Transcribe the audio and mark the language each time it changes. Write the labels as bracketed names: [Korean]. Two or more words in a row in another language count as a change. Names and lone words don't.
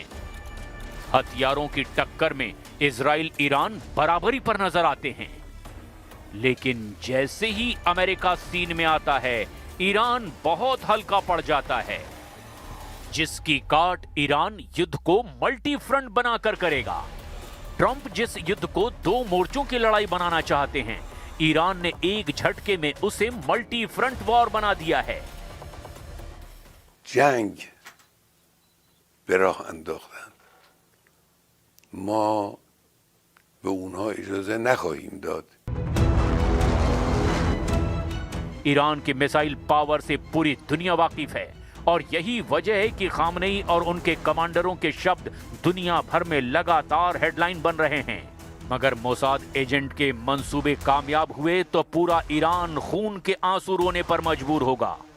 [Hindi] हथियारों की टक्कर में इजराइल ईरान बराबरी पर नजर आते हैं, लेकिन जैसे ही अमेरिका सीन में आता है, ईरान बहुत हल्का पड़ जाता है, जिसकी काट ईरान युद्ध को [English] multi front [Hindi] बनाकर करेगा। ट्रंप जिस युद्ध को 2 मोर्चों की लड़ाई बनाना चाहते हैं, ईरान ने एक झटके में उसे [English] multi front war [Hindi] बना दिया है। [Persian] جنگ به راه انداختن، ما به اونها اجازه نخواهیم داد. [Hindi] ईरान के [English] missile power [Hindi] से पूरी दुनिया वाकिफ है और यही वजह है कि खामनेई और उनके कमांडरों के शब्द दुनिया भर में लगातार हेडलाइन बन रहे हैं। मगर मोसाद एजेंट के मंसूबे कामयाब हुए तो पूरा ईरान खून के आंसू रोने पर मजबूर होगा।